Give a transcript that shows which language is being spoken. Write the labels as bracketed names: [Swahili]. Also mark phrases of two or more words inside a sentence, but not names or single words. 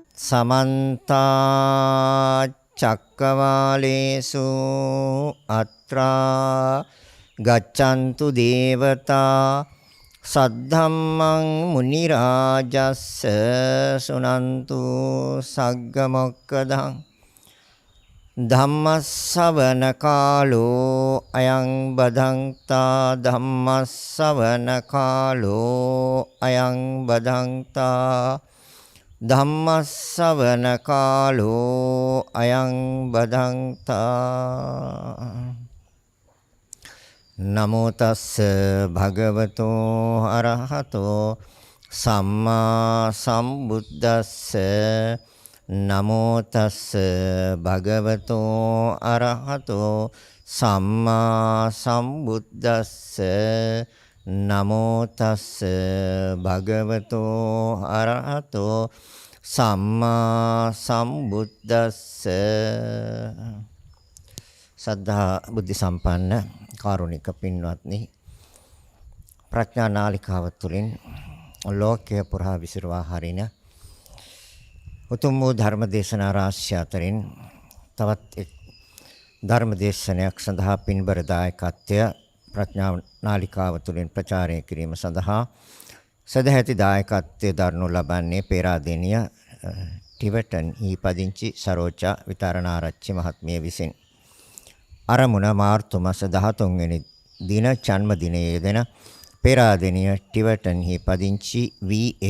[Pali] समन्ता चक्रवालेषु अत्रा गच्छन्तु देवता सद्धम्मं मुनिराजस्य सुनन्तु सग्गमोक्खदं धम्मස්සවන කාලෝ අයං බදන්තා ධම්මස්සවන කාලෝ අයං බදන්තා ධම්මස්සවන කාලෝ අයං බදන්තා නමෝ තස්ස භගවතෝ අරහතෝ සම්මා සම්බුද්දස්ස නමෝ තස්ස භගවතෝ අරහතෝ සම්මා සම්බුද්දස්ස නමෝ තස්ස භගවතෝ අරහතෝ සම්මා සම්බුද්දස්ස [Sinhala] සද්ධා බුද්ධ සම්පන්න කාරුණික පින්වත්නි ප්‍රඥා නාලිකාව තුළින් ලෝකයේ පුරා විසිරවා හරින උතුම් වූ ධර්ම දේශනා රාශිය අතරින් තවත් එක් ධර්ම දේශනයක් සඳහා පින්බර දායකත්වය ප්‍රඥා නාලිකාව තුළින් ප්‍රචාරය කිරීම සඳහා සදැහැති දායකත්වයේ දරනු ලබන්නේ පේරාදෙණිය ටිබෙටන් ඊපදිංචි සරෝජා විතරණාරච්චි මහත්මිය විසින් අරමුණ මාර්තු මාස 13 වෙනි දින ජන්ම දිනයේ යෙදෙන පේරාදෙණිය ටිබෙටන් ඊපදිංචි V.A.